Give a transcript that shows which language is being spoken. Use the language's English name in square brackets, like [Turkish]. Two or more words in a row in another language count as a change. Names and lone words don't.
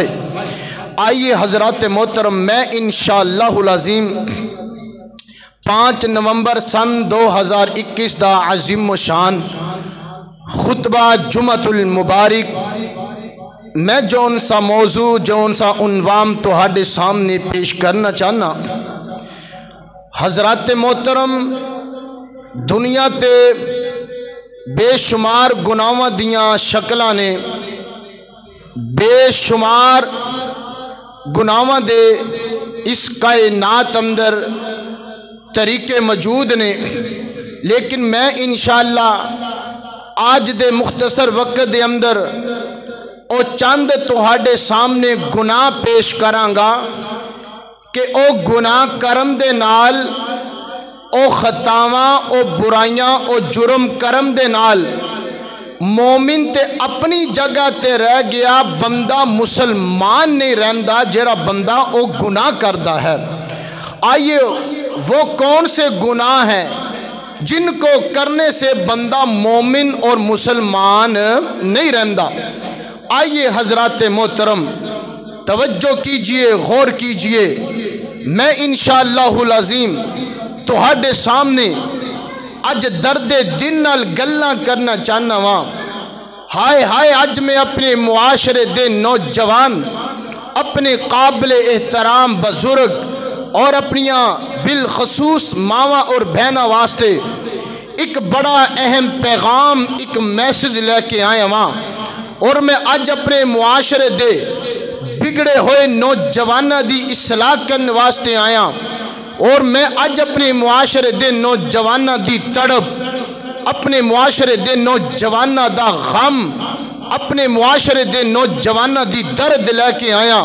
[Punjabi] آئیے حضرات محترم، میں [Arabic] انشاءاللہ العظیم [Punjabi] 5 نومبر سن 2021 دا عظیم و شان خطبہ جمعۃ المبارک میں جون سا موضوع جون سا عنوان تہاڈے سامنے پیش کرنا چاہنا۔ حضرات محترم، دنیا تے بے شمار گناہاں دیاں شکلاں نے، بے شمار گناہاں دے اس کائنات اندر طریقے موجود نے، لیکن میں انشاءاللہ آج دے مختصر وقت دے اندر او چند تہاڈے سامنے گناہ پیش کرانگا کہ او گناہ کرم دے نال او خطاواں او برائیاں او جرم کرم دے نال مومن تے اپنی جگہ تے رہ گیا، بندہ مسلمان نہیں رہندا جیڑا بندہ او گناہ کردہ ہے۔ [Urdu] آئیے وہ کون سے گناہ ہیں جن کو کرنے سے بندہ مومن اور مسلمان نہیں رہندا۔ [Punjabi] آئیے حضرات محترم [Urdu] توجہ کیجئے، غور کیجئے، [Punjabi] میں [Arabic] انشاءاللہ العظیم [Punjabi] تہاڈے سامنے اج درد دل نال گلاں کرنا چاہنا ہاں۔ ہائے ہائے اج میں اپنے معاشرے دے نوجوان، اپنے قابل احترام بزرگ اور اپنیاں بالخصوص ماواں اور بہناں واسطے ایک بڑا اہم پیغام، ایک میسج لے کے آیا ہاں، اور میں اج اپنے معاشرے دے بگڑے ہوئے نوجوانہ دی اصلاح کرنے واسطے آیا، اور میں اج اپنے معاشرے دے نوجوانہ دی تڑپ، اپنے معاشرے دے نوجوانہ دا غم، اپنے معاشرے دے نوجوانہ دی درد لے کے آیا۔